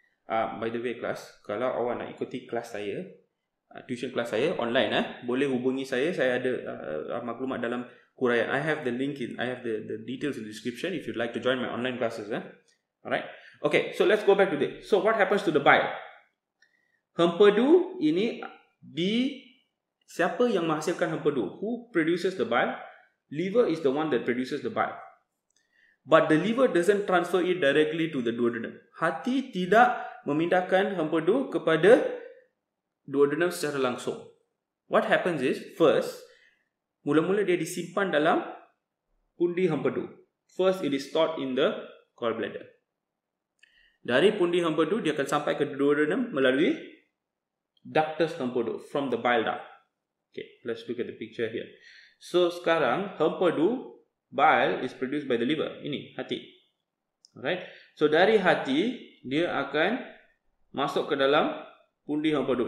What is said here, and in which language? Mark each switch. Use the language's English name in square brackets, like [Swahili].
[Malay] By the way class, kalau awak nak ikuti kelas saya, tuition kelas saya online, boleh hubungi saya. Saya ada maklumat dalam huraian. [English] I have the link I have the details in the description if you'd like to join my online classes. Alright. Okay, so let's go back to this. So what happens to the bile? [Malay] Hempedu ini siapa yang menghasilkan hempedu? [English] Who produces the bile? Liver is the one that produces the bile. But the liver doesn't transfer it directly to the duodenum. [Malay] Hati tidak memindahkan hempedu kepada duodenum secara langsung. [English] What happens is, first, [Malay] mula-mula dia disimpan dalam pundi hempedu. [English] First, it is stored in the gallbladder. [Malay] Dari pundi hempedu, dia akan sampai ke duodenum melalui ductus hempedu, [English] from the bile duct. Okay, let's look at the picture here. [Malay] So, sekarang, hempedu, [English] bile is produced by the liver. [Malay] Ini, hati. Alright. So, dari hati, dia akan masuk ke dalam pundi hempedu.